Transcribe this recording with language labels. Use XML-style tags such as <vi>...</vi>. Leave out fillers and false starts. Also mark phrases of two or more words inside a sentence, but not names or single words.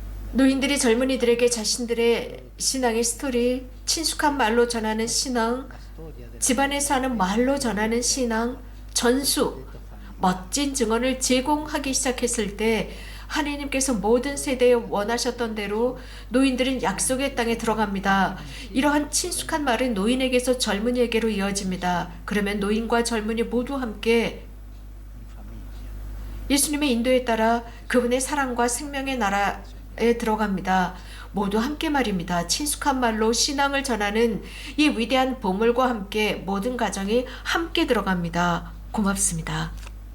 <ko>노인들이 젊은이들에게 자신들의 신앙의 스토리, 친숙한 말로 전하는 신앙,</ko> <it>la storia della</it> <ko>집안에서 하는 말로 전하는 신앙, 전수, 멋진 증언을 제공하기 시작했을 때 하나님께서 모든 세대에 원하셨던 대로 노인들은 약속의 땅에 들어갑니다. 이러한 친숙한 말은 노인에게서 젊은이에게로 이어집니다. 그러면 노인과 젊은이 모두 함께</ko> <it>in famiglia.</it> <ko>예수님의 인도에 따라 그분의 사랑과 생명의 나라에 들어갑니다. 모두 함께 말입니다. 친숙한 말로 신앙을 전하는 이 위대한 보물과 함께 모든 가정이 함께 들어갑니다. 고맙습니다.</ko>